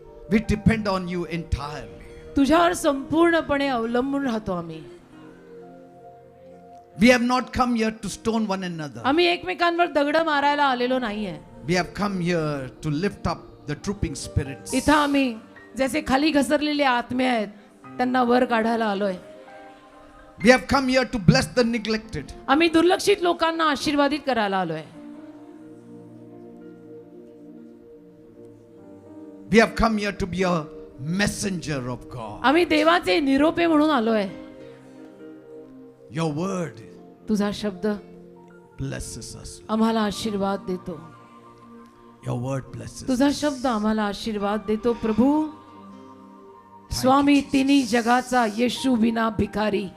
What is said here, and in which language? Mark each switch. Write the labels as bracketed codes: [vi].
[en] We depend on you entirely. [mr] तुझ्यावर संपूर्णपणे अवलंबून राहतो आम्ही. [en] We have not come here to stone one another. [mr] आम्ही एकमेकांवर दगड मारायला आलेलो नाहीये. [en] We have come here to lift up the trooping spirits. [mr] इथं आम्ही जसे खाली घसरलेले आत्मे आहेत त्यांना वर काढायला आलोय. [en] We have come here to bless the neglected. [mr] आम्ही दुर्लक्षित लोकांना आशीर्वादित करायला आलोय. [en] We have come here to be a messenger of God. [mr] आम्ही देवाचे निरोपे म्हणून आलोय. [en] Your word [mr] तुझा शब्द [en] blesses us. [mr] आम्हाला आशीर्वाद देतो. [en] Your word blesses [mr] तुझा [en] us. [mr] शब्द आम्हाला आशीर्वाद देतो प्रभू. स्वामी तिन्ही जगाचा येशू विना भिकारी.